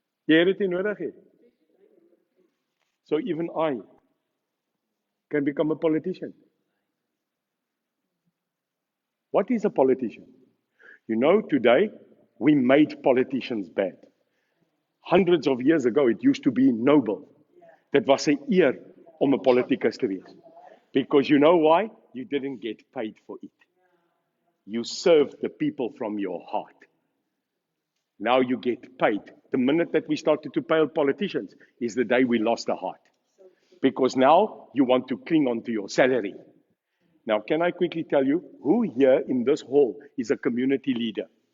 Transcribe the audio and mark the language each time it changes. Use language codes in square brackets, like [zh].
[af] Jy het dit nie nodig hê. [en] So even I can become a politician. What is a politician? You know, today we made politicians bad. Hundreds of years ago, it used to be noble. [af] Dit was 'n eer om 'n politicus te wees. [en] Because you know why? You didn't get paid for it. You served the people from your heart. Now you get paid. The minute that we started to pay politicians is the day we lost the heart. Because now you want to cling on to your salary. Now, can I quickly tell you who here in this hall is a community leader?